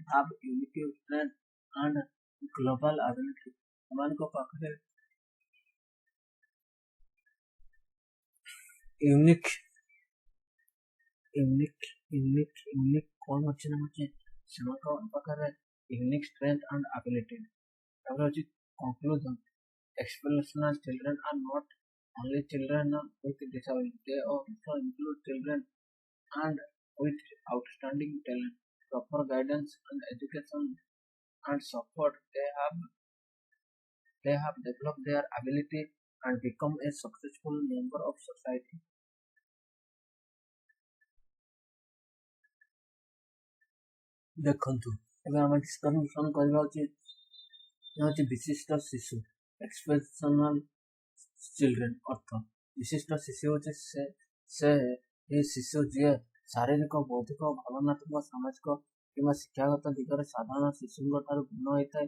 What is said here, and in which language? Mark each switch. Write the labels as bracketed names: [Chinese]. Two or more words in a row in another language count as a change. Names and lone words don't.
[English] have unique strength and global ability, [Odia] ସେମାନଙ୍କ ପାଖରେ ୟୁନିକ୍ କ'ଣ ଅଛି ନା ସେମାନଙ୍କ ପାଖରେ [English] unique strength and ability. [Odia] ତାପରେ ହେଉଛି କନକ୍ଲୁଜନ: [English] exceptional children are not only children with disability, they also include children and with outstanding talent. Proper guidance and education and support, they have developed their ability and become a successful member of society. [Odia] ଦେଖନ୍ତୁ ଏବେ ଆମେ ଡିସ୍କସନ୍ କରିବା ହେଉଛି ବିଶିଷ୍ଟ ଶିଶୁ [English] expressional children [Odia] ଅର୍ଥ ବିଶିଷ୍ଟ ଶିଶୁ ହେଉଛି ସେ ଏହି ଶିଶୁ ଯିଏ ଶାରୀରିକ ବୌଦ୍ଧିକ ଭାବନାତ୍ମକ ସାମାଜିକ କିମ୍ବା ଶିକ୍ଷାଗତ ଦିଗରେ ସାଧାରଣ ଶିଶୁଙ୍କ ଠାରୁ ଭିନ୍ନ ହୋଇଥାଏ।